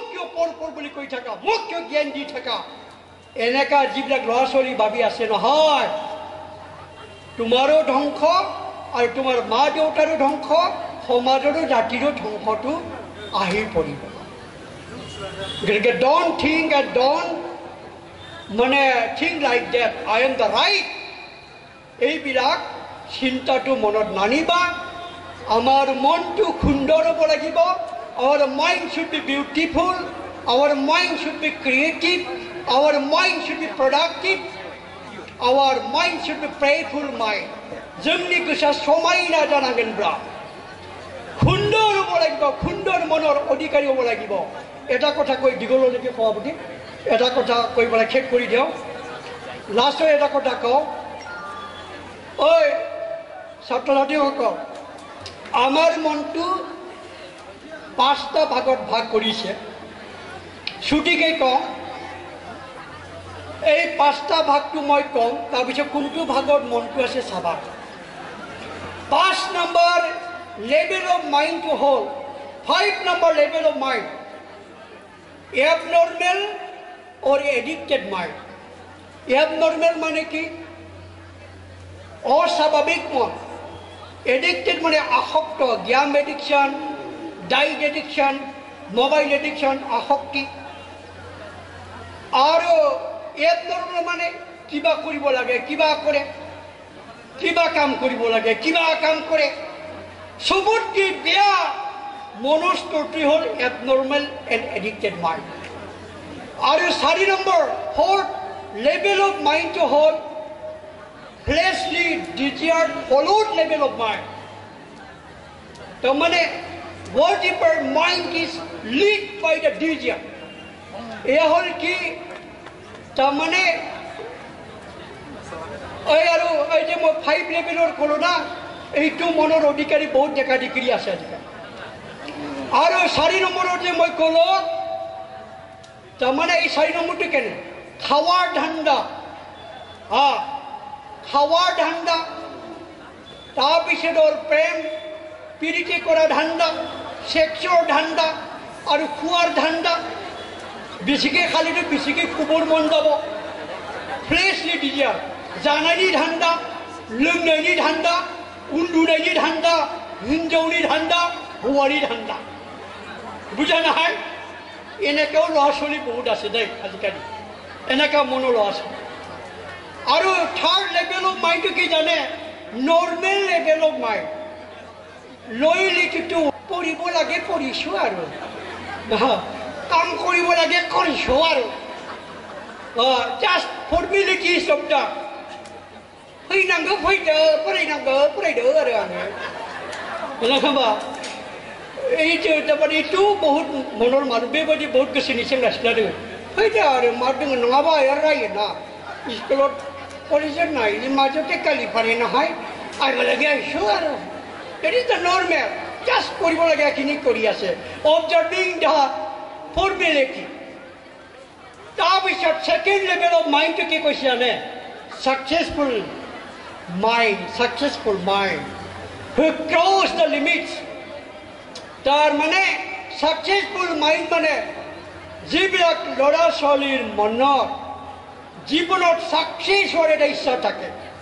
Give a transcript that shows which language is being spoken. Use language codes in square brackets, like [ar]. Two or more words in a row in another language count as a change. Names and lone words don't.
[as] কিয় পৰ বুলি কৈ থাকা মোক কিয় জ্ঞান দি থাকা এনেকা যিবিলাক ল'ৰা ছোৱালী ভাবি আছে নহয় তোমাৰো ধ্বংস আৰু তোমাৰ মা দেউতাৰো ধ্বংস সমাজৰো জাতিৰো ধ্বংসটো আহি পৰিব গতিকে [en] don't think and don't [as] মানে [en] think like that I am the right [as] এইবিলাক চিন্তাটো মনত নানিবা আমাৰ মনটো সুন্দৰ হ'ব লাগিব [en] our mind should be beautiful our mind should be creative our mind should be productive our mind should be prayerful mind [brx] जोंनि गोसोआ समायना जानांगोनब्ला [as] সুন্দৰ হ'ব লাগিব সুন্দৰ মনৰ অধিকাৰী হ'ব লাগিব এটা কথা কৈ দীঘললৈকে সভাপতি এটা কথা কৈ পেলাই শেষ কৰি দিওঁ লাষ্টৰ এটা কথা কওঁ ঐ ছাত্ৰ ছাত্ৰীসকল আমাৰ মনটো 5টা ভাগত ভাগ কৰিছে ছুটিকৈ কওঁ এই 5টা ভাগটো মই কওঁ তাৰপিছত কোনটো ভাগত মনটো আছে চাবা 5 নম্বৰ [en] level of mind to hold 5 number level of mind abnormal [as] or addicted mind abnormal মানে কি অস্বাভাৱিক মন এডিক্টেড মানে আসক্ত [en] game addiction diet addiction mobile addiction [as] আসক্তি আৰু abnormal মানে কিবা কৰিব লাগে কিবা কৰে কিবা কাম কৰিব লাগে কিবা কাম কৰে সবতকে বেয়া মনস্তৰটি হ'ল [en] abnormal and addicted mind [as] আৰু 4 নম্বৰ [en] fourth level of mind to hold fleshly desired followed level of mind [as] তো মানে [en] whatever mind is led by the desire [as] এয়া হ'ল কি তাৰ মানে আৰু এই যে মই 5 লেভেলৰ ক'লো না এইটো মনৰ অধিকাৰী বহুত দেখা দেখি আছে আজিকালি আৰু 4 নম্বৰত যে মই ক'লো তাৰমানে এই 4 নম্বৰটো কেনে খাৱাৰ ধান্দা খাৱাৰ ধান্দা তাৰপিছত হ'ল প্ৰেম প্ৰীতি কৰা ধান্দা সেক্সৰ ধান্দা আৰু খোৱাৰ ধান্দা বেছিকৈ খালিতো বেছিকৈ খবৰ মন যাব [en] fleshly desire [brx] जानायनि धान्दा लोंनायनि धान्दा उन्दुनायनि धान्दा हिन्जावनि धान्दा हौवानि धान्दा बुजानो हाय [as] এনেকাও ল'ৰা ছোৱালী বহুত আছে দেই আজিকালি এনেকা মনৰ ল'ৰা ছোৱালী আৰু [en] third level of mind [as] কি জানে [en] normal level of mind [as] লয়লিটিটো পঢ়িব লাগে পঢ়িছোঁ আৰু কাম কৰিব লাগে কৰিছোঁ আৰু [brx] জাষ্ট [en] formalities of the [brx] फैनांगौ फैदो फरायनांगौ फरायदो आरो आङो नङाबा [as] এইটো তাৰমানে এইটো বহুত মনৰ মানুহ बेबायदि বহুত [brx] गोसोनि सेंग्रा सिख्ला दङ फैदो आरो मा दङ नङाबा रायो ना स्कुलाव फरायजेननायनि [as] মাজতে কালি পাৰে নহয় আহিব লাগে আহিছোঁ আৰু [en] it is the normal [as] জাষ্ট কৰিব লাগে এইখিনি কৰি আছে [en] observing the formality [as] তাৰপিছত [en] second level of mind [as] কি কৈছে জানে সাকসেসফুল [en] mind who cross the limits [as] তাৰ মানে [en] successful mind [as] মানে যিবিলাক ল'ৰা ছোৱালীৰ মনত জীৱনত সাকসেস হোৱাৰ এটা ইচ্ছা থাকে